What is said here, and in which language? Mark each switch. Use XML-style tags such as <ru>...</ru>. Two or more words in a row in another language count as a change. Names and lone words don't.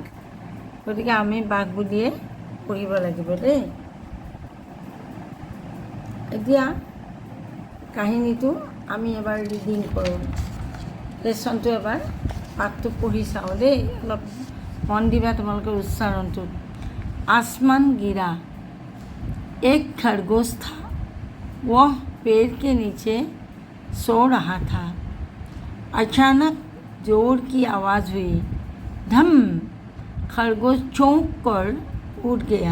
<as>গতিকে আমি বাঘ বুলিয়ে পঢ়িব লাগিব দেই। এতিয়া কাহিনীটো আমি এবাৰ ৰিডিং কৰোঁ। লেচনটো এবাৰ পাঠটো পঢ়ি চাওঁ দেই, অলপ মন দিবা তোমালোকৰ উচ্চাৰণটোত।</as> <hi>आसमान गिरा, एक खरगोश था, वह पेड़ के नीचे सो रहा था। अचानक जोर की आवाज़ हुई, धम। खरगोश चौंक कर उठ गया।</hi>